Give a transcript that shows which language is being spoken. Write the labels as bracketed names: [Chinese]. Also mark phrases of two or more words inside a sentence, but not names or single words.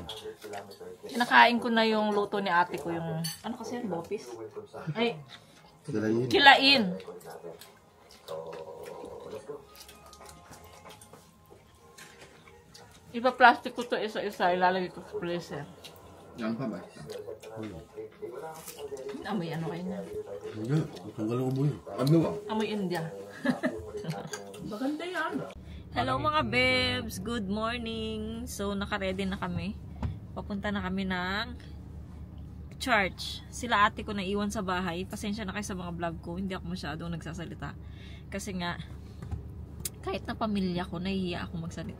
[Filipino] Kinakain ko na yung luto ni ate ko yung, ano kasi yun, bopis? Ay, Dalayin. kilain. Ipa-plastic ko to isa-isa, ilalagay ko sa freezer. [Korean] 양파 맛있다. [Filipino] Amoy ano kayo na? Hindi. Matanggal ko mo yun. [Korean] 안 매워. [Filipino] Amoy India. Maganda yan. [English] Hello mga babes! Good morning! [Filipino] So, naka-ready na kami. Papunta na kami ng church. Sila ate ko na iwan sa bahay. Pasensya na kayo sa mga vlog ko. Hindi ako masyadong nagsasalita. Kasi nga, kahit na pamilya ko, nahihiya ako magsalita.